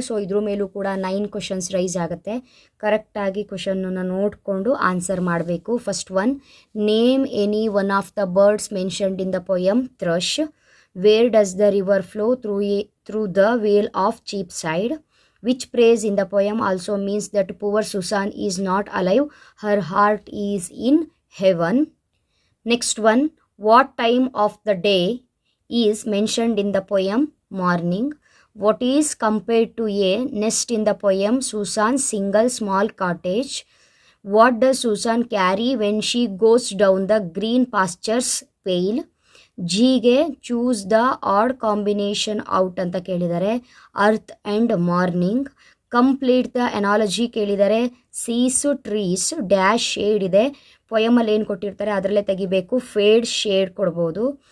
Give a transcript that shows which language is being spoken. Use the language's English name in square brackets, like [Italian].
[Kannada] So ಇದ್ರ ಮೇಲೂ ಕೂಡ 9 ಕ್ವಶನ್ಸ್ ರೈಸ್ ಆಗುತ್ತೆ. ಕರೆಕ್ಟಾಗಿ ಕ್ವಶನನ್ನು ನೋಡಿಕೊಂಡು ಆನ್ಸರ್ ಮಾಡಬೇಕು. [English] First one, name any one of the birds mentioned in the poem, thrush. Where does the river flow through the vale of Cheapside. Which phrase in the poem also means that poor Susan is not alive, her heart is in heaven. Next one, what time of the day is mentioned in the poem, morning. What is compared to a nest in the poem, Susan's single small cottage. What does Susan carry when she goes down the green pastures pail. ಜಿಗೆ choose the odd combination out [Kannada] ಅಂತ ಕೇಳಿದ್ದಾರೆ, [English] Earth and morning. Complete the analogy [Kannada] ಕೇಳಿದ್ದಾರೆ, [English] Sees trees dash shade ಇದೆ. [Kannada] ಪೊಯಮಲ್ಲಿ ಏನು ಕೊಟ್ಟಿರ್ತಾರೆ ಅದರಲ್ಲೇ ತೆಗಿಬೇಕು, feed shade ಕೊಡ್ಬೋದು.